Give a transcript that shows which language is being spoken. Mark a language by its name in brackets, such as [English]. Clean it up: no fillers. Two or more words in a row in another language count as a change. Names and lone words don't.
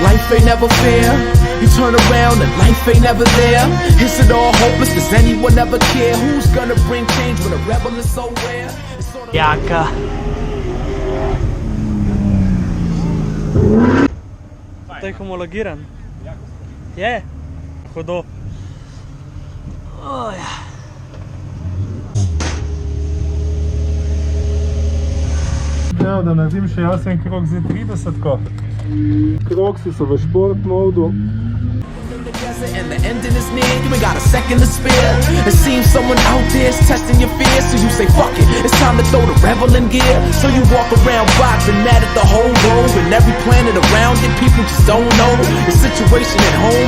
[English] ain't never fair. You turn around and life ain't never there. Is it all hopeless? Does anyone ever care? Who's gonna bring change when a rebel is so rare? It's sort of [Slovenian] Jaka. To je homologiran. Je. Hudo. Oh, ja. Ja, da naredim še jaz en krog z 30-ko. Krogsi so v šport modu. [English] and the ending is near, you ain't got a second to spare. It seems someone out there is testing your fears, so you say fuck it, it's time to throw the rebel in gear. So you walk around boxing at it the whole road, and every planet around it, people just don't know the situation at home.